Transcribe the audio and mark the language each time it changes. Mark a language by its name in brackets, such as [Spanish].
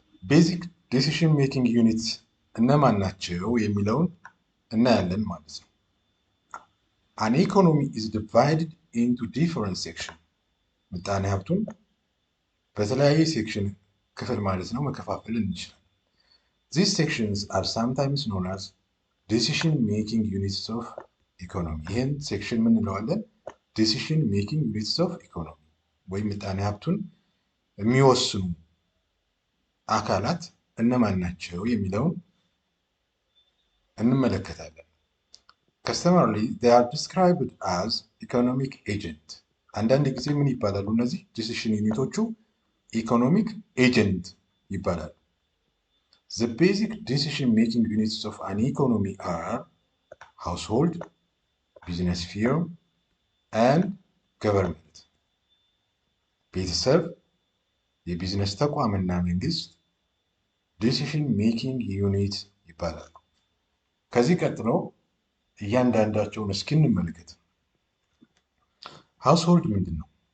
[Amharic] ቤዚክ ዲሲሽን ሜኪንግ ዩኒት እነማን ናቸው የሚለውን እናያለን ማለት ነው። [English] አን ኢኮኖሚ ኢዝ ዲቫይድድ ኢንቱ ዲፈረንት ሴክሽን። [Amharic] ምጣኔ ሀብቱን በተለያየ ሴክሽን ክፍል ማለት ነው መከፋፈል እንችላለን። [English] These sections are sometimes known as decision making units of economy. [Amharic] ይህን ሴክሽን ምን እንለዋለን? [English] decision making units of economy [Amharic] ወይም ምጣኔ ሀብቱን የሚወስኑ አካላት እነማን ናቸው የሚለውን እንመለከታለን። [English] Customarily, they are described as economic agent. [Amharic] አንዳንድ ጊዜ ምን ይባላሉ? እነዚህ ዲሲሽን ዩኒቶቹ ኢኮኖሚክ ኤጀንት ይባላሉ። [English] The basic decision-making units of an economy are household, business firm, and government. [Amharic] ቤተሰብ፣ የቢዝነስ ተቋምና መንግስት ዲሲሽን ሜኪንግ ዩኒት ይባላሉ። ከዚህ ቀጥሎ እያንዳንዳቸውን እስኪ እንመልከት። ሃውስሆልድ ምንድን ነው?